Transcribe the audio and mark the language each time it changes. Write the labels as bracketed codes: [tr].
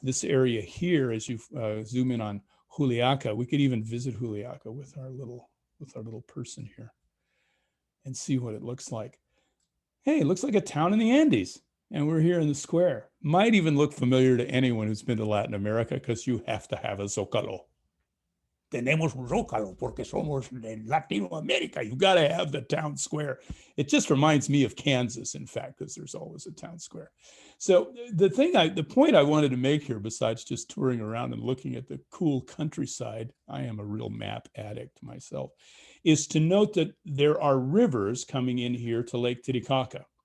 [en] This area here, as you zoom in on Juliaca, we could even visit Juliaca with our little person here and see what it looks like. Hey, it looks like a town in the Andes, and we're here in the square. Might even look familiar to anyone who's been to Latin America, because you have to have a Zócalo. [es] Tenemos un Zócalo porque somos de Latinoamérica. [en] You got to have the town square. It just reminds me of Kansas, in fact, because there's always a town square. So the point I wanted to make here, besides just touring around and looking at the cool countryside, I am a real map addict myself, is to note that there are rivers coming in here to Lake Titicaca.